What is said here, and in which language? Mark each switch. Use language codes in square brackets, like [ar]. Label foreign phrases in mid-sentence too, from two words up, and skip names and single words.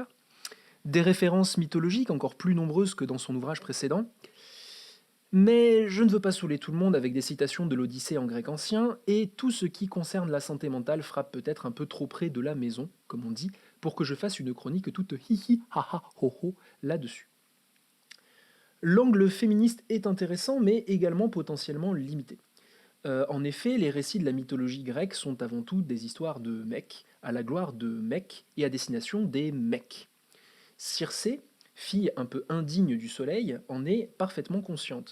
[fr] Des références mythologiques encore plus nombreuses que dans son ouvrage précédent? Mais je ne veux pas saouler tout le monde avec des citations de l'Odyssée en grec ancien, et tout ce qui concerne la santé mentale frappe peut-être un peu trop près de la maison, comme on dit, pour que je fasse une chronique toute hi-hi, ha-ha, ho-ho là-dessus. L'angle féministe est intéressant, mais également potentiellement limité. En effet, les récits de la mythologie grecque sont avant tout des histoires de mecs, à la gloire de mecs et à destination des mecs. Circé, fille un peu indigne du soleil, en est parfaitement consciente.